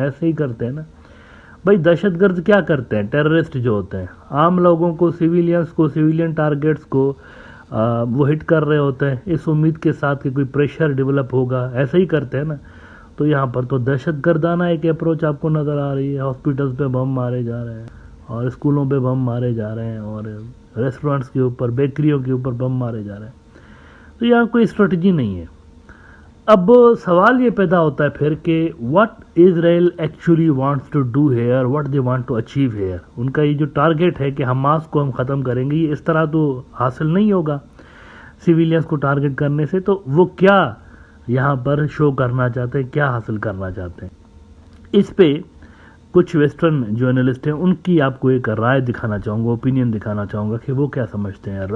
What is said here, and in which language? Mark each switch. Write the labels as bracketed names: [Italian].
[Urdu] ایسے ہی کرتے ہیں نا بھائی. دہشت گرد کیا کرتے ہیں؟ ٹیررسٹ جو ہوتے ہیں عام لوگوں کو، سیویلینس کو، سیویلین ٹارگیٹس کو وہ ہٹ کر رہے ہوتے ہیں اس امید کے ساتھ کہ کوئی پریشر ڈیولپ ہوگا. ایسے ہی کرتے ہیں نا. تو یہاں پر تو دہشت گردانہ ایک اپروچ آپ کو نظر آ رہی ہے. ہاسپٹلز پہ بم مارے جا رہے ہیں اور اسکولوں پہ بم مارے جا رہے ہیں اور ریسٹورنٹس کے اوپر، بیکریوں کے اوپر بم مارے جا رہے ہیں. تو یہاں کوئی اسٹریٹجی نہیں ہے. اب سوال یہ پیدا ہوتا ہے پھر کہ [English] what Israel actually wants to do here, what they want to achieve here. [Urdu] ان کا یہ جو ٹارگیٹ ہے کہ حماس کو ہم ختم کریں گے، یہ اس طرح تو حاصل نہیں ہوگا سیویلینس کو ٹارگیٹ کرنے سے. تو وہ کیا یہاں پر شو کرنا چاہتے ہیں، کیا حاصل کرنا چاہتے ہیں؟ اس پہ کچھ ویسٹرن جو انالسٹ ہیں ان کی آپ کو ایک رائے دکھانا چاہوں گا، اوپینین دکھانا چاہوں گا کہ وہ کیا سمجھتے ہیں.